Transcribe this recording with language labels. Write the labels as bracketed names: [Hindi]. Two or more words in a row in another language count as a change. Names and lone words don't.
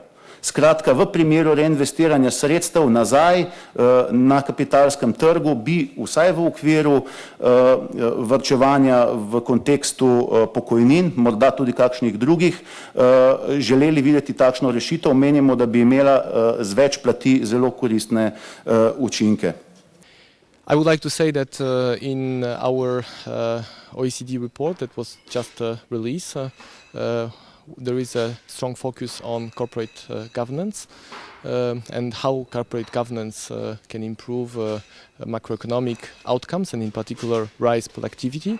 [Slovenian] Skratka, v primeru reinvestiranja sredstev nazaj na kapitalskem trgu bi vsaj v okviru varčevanja v kontekstu pokojnin, morda tudi kakšnih drugih, želeli videti takšno rešitev. Menimo, da bi imela z več plati zelo koristne učinke. [English] I would like to say that in our OECD report that was just released, there is a strong focus on corporate governance and how corporate governance can improve macroeconomic outcomes and in particular rise productivity.